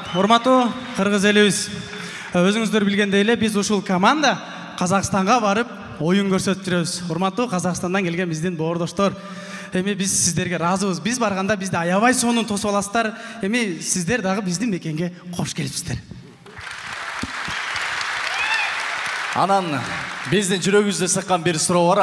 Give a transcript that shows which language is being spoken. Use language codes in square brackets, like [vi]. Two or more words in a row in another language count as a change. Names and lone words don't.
[ky] Урматтуу кыргыз элибиз. Өзүңүздөр билгендей эле биз ушул команда Қазақстанға барып ойын көрсөтүп жүрөбүз. Урматтуу Қазақстандан келген биздин боордоштор. Эми биз сиздерге разыбыз. Биз барганда бизди аябай сонун тосуп аласыздар. Эми сиздер дагы биздин мекенге кош келипсиздер. Анан биздин жүрөгүбүздө сыккан бир суроо бар.